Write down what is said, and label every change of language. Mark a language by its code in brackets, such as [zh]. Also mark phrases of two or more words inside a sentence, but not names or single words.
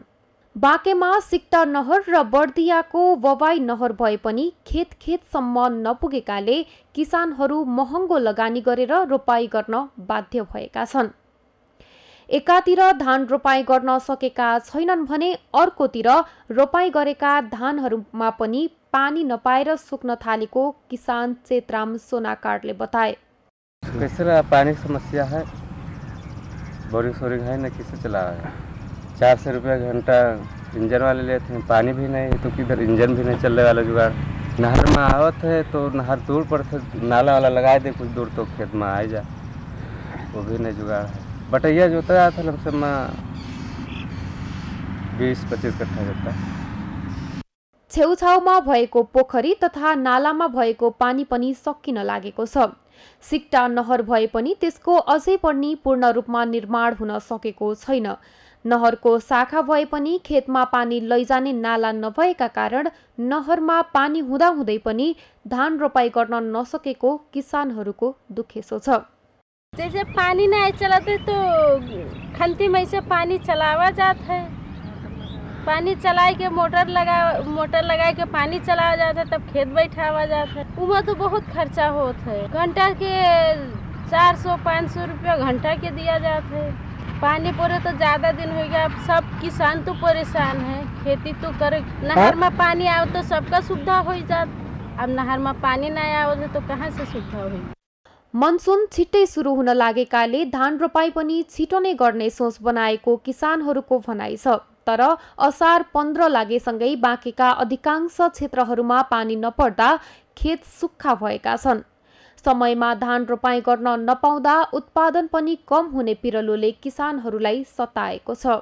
[ne] बाँकेमा सिक्टा नहर र बर्दियाको ववाई नहर भए पनि खेतसम्म नपुगेकाले किसानहरू महँगो लगानी गरेर रोपाई गर्न बाध्य भएका छन्। एकातिर धान रोपाई गर्न सकेका छैनन् भने अर्कोतिर रोपाई गरेका धानहरूमा पनि पानी नपाएर सुक्न थालेको किसान चेतराम सोनाकारले बताए। [hi] कैसे पानी की समस्या है, बोरिंग सोरिंग है न, किसे चला है। 400 रुपया घंटा इंजन वाले लेते हैं, पानी भी नहीं तो किधर इंजन भी नहीं चलने वाला जुगाड़। नहर में आवत है तो नहर दूर पर नाला वाला लगाए दे कुछ दूर तो खेत में आ जा, वो भी नहीं जुगाड़ है। बटैया जोता था लमसम 20-25 कट्ठा जोता। [ne] छेउछाउमा भएको पोखरी तथा नालामा भएको पानी पनि सकिन लागेको छ। सिक्टा नहर भए पनि त्यसको अझै पनि पूर्ण रूपमा निर्माण हुन सकेको छैन। नहरको शाखा भए पनि खेतमा पानी लैजाने नाला नभएका कारण नहरमा पानी हुँदाहुँदै पनि धान रोपाई गर्न नसकेको किसानहरूको दुखेसो छ। [hi] जैसे पानी नहीं चलाते तो खंती में से पानी चलावा जाता है। पानी चलाए के मोटर लगा के पानी चलावा जाता है, तब खेत बैठावा जाता है। उमा तो बहुत खर्चा होता है। घंटा के 400-500 रुपया घंटा के दिया जाता है। पानी पड़े तो ज़्यादा दिन हो गया, अब सब किसान तो परेशान है। खेती तो करे, नहर में पानी आओ तो सबका सुविधा हो जाता। अब नहर में पानी नहीं आओ तो कहाँ से सुविधा होगी। [ne] मनसुन छिट्टै सुरु हुन लागेकाले धान रोपाई पनि छिटो नै गर्ने सोच बनाएको किसानहरूको भनाइ छ। तर असार 15 लागेसँगै बाँकेका अधिकांश क्षेत्रहरूमा पानी नपर्दा खेत सुक्खा भएका छन्। समयमा धान रोपाई गर्न नपाउँदा उत्पादन पनि कम हुने पिरलोले किसानहरूलाई सताएको छ।